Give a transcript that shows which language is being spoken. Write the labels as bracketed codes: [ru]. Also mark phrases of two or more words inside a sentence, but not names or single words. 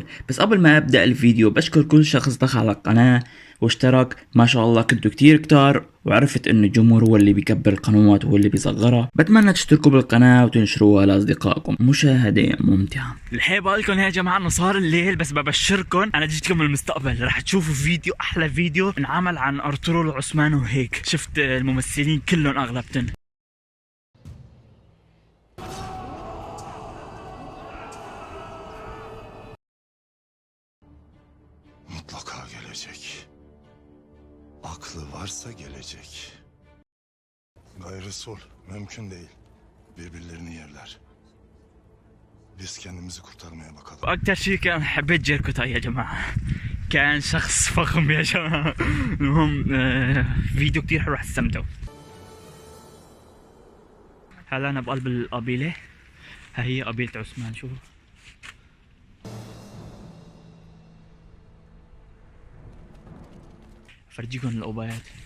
[ar] بس قبل ما ابدأ الفيديو بشكر كل شخص دخل على القناة واشترك، ما شاء الله كنتوا كتير كتار، وعرفت انه الجمهور هو اللي بيكبر القنوات وهو اللي بيصغرها. بتمنى تشتركوا بالقناة وتنشروها لاصدقائكم. مشاهدة ممتعة. الحقيقة بقولكم يا جماعة انه صار الليل، بس ببشركم انا جيتكم من المستقبل، رح تشوفوا فيديو، احلى فيديو انعمل عن ارطغرل وعثمان وهيك. شفت الممثلين كلهم اغلبتن. [tr] Mutlaka gelecek. Aklı varsa gelecek. Gayrı sol, mümkün değil. Birbirlerini yerler. Biz kendimizi kurtarmaya bakalım. [ar] واكتر شيء كان حبيت جيركوتاي يا جماعة، كان شخص فخم يا جماعة. المهم فيديو كتير حلو، رح تستمتعوا. هلا انا بقلب القبيلة، ها هي قبيلة عثمان. شوفوا فرجيكم الأوبايات.